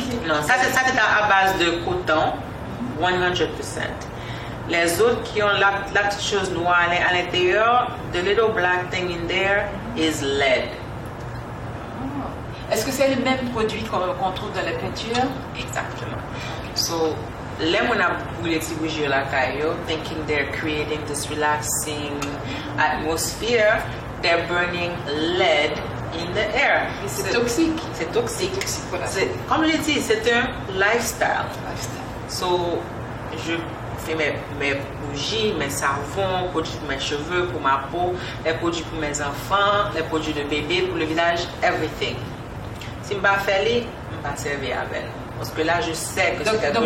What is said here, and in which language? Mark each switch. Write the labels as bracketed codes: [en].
[fr] Non, ça c'est à base de coton, 100%. Les autres qui ont la petite chose noire à l'intérieur, [en] the little black thing in there is lead. [fr] Est-ce que c'est le même produit qu'on trouve dans les peintures? Exactement. [en] So, [fr] les gens qui brûlent ces bougies là, [en] thinking they're creating this relaxing atmosphere, they're burning lead in the air. [fr] C'est toxique. C'est toxique. Voilà. Comme je l'ai dit, c'est un lifestyle. So, je fais mes bougies, mes savons, produits pour mes cheveux, pour ma peau, les produits pour mes enfants, les produits de bébé, pour le village, everything. Si je ne fais pas, je ne vais pas servir avec. Parce que là, je sais que c'est quelque